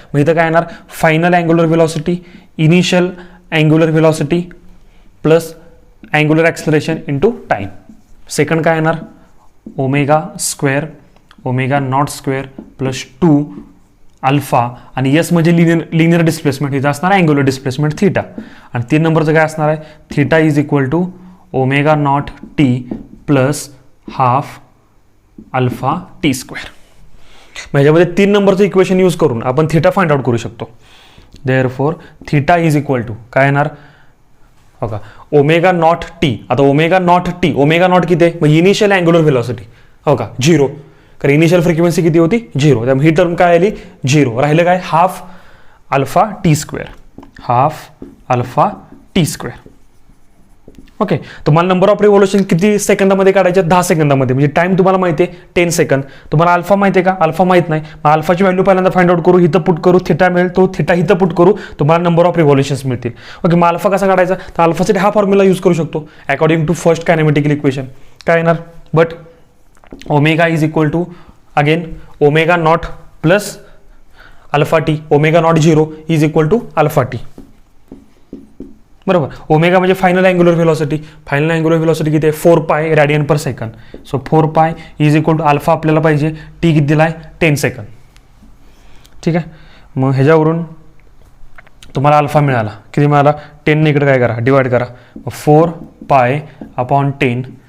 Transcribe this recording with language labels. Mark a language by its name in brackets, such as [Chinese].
[Marathi] मग इथं काय येणार? [English] Final angular velocity, initial angular velocity plus angular acceleration into time. [Marathi] Second काय येणार? [English] Omega square omega not square plus 2 alpha आणि S म्हणजे linear displacement. [Marathi] इथं असणार अँग्युलर डिस्प्लेसमेंट थिटा. आणि 3 नंबरचं काय असणार आहे? [English] Theta is equal to omega not T plus half alpha T square. [Marathi] ह्याच्यामध्ये 3 नंबरचं इक्वेशन यूज करून आपण थिटा फाइंड आउट करू शकतो. [English] therefore theta is equal to [Marathi] काय येणार? बघा ओमेगा नॉट T. आता omega naught T, omega naught किती आहे? मग इनिशियल अँग्युलर व्हेलॉसिटी हो का 0. कारण इनिशियल फ्रिक्वेन्सी किती होती? 0. त्यामुळे ही टर्म काय आली? 0. राहिलं काय? Half alpha T square. Half alpha T square. Okay, तुम्हाला नंबर ऑफ रिव्हॉल्युशन किती सेकंदामध्ये काढायचे? 10 सेकंदामध्ये. म्हणजे टाइम तुम्हाला माहिती आहे 10 सेकंद. तुम्हाला अल्फा माहिती आहे का? अल्फा माहित नाही. मग अल्फाची व्हॅल्यू पहिल्यांदा फाइंड आउट करू. इथं पुट करू, थिटा मिळेल. तो थिटा इथं पुट करू, तुम्हाला नंबर ऑफ रिव्हॉल्युशन्स मिळतील. ओके, मग अल्फा कसा काढायचा? तर अल्फासाठी हा फॉर्म्युला यूज करू शकतो अकॉर्डिंग टू फर्स्ट कायनेमॅटिकल इक्वेशन. काय येणार? [English] But omega is equal to again omega not plus alpha T. Omega not 0 is equal to alpha T. [Marathi] बरोबर. [English] Omega म्हणजे final angular velocity. Final angular velocity [Marathi] किती आहे [English] 4 pi radian per second. So 4 pi is equal to alpha [Marathi] आपल्याला पाहिजे, T किती दिला आहे 10 सेकंड. ठीक आहे. मग ह्याच्यावरून तुम्हाला अल्फा मिळाला, किती मिळाला 10 ने इकडे काय करा डिवाइड करा, 4 पाय अपॉन 10.